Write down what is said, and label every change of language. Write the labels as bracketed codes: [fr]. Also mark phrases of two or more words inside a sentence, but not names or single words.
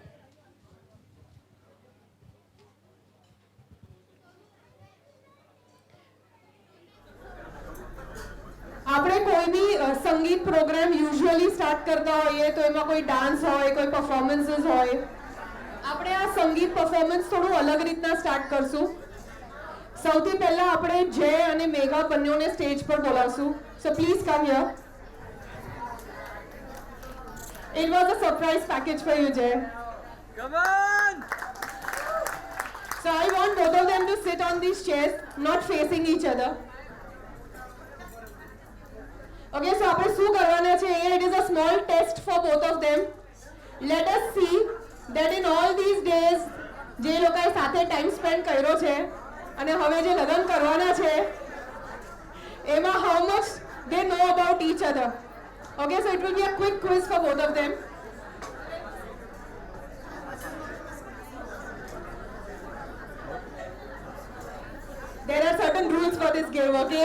[gu] આપણે કોઈ બી સંગીત પ્રોગ્રામ યુઝ્યુઅલી સ્ટાર્ટ કરતા હોઈએ તો એમાં કોઈ ડાન્સ હોય, કોઈ પરફોર્મન્સીસ હોય. આપણે આ સંગીત પરફોર્મન્સ થોડું અલગ રીતના સ્ટાર્ટ કરશું. સૌથી પહેલા આપણે જય અને મેઘા બંનેને સ્ટેજ પર બોલાવશું. [en] so please come here. It was a surprise package for you, Jay. Come on! So I want both of them to sit on these chairs, not facing each other. Okay, so [gu] આપણે શું કરવાના છે? [en] It is a small test for both of them. Let us see that in all these days [gu] જે લોકોએ સાથે ટાઈમ સ્પેન્ડ કર્યો છે અને હવે જે લગ્ન કરવાના છે એમાં [en] how much they know about each other. Okay, so it will be a quick quiz for both of them. There are certain rules for this game, okay?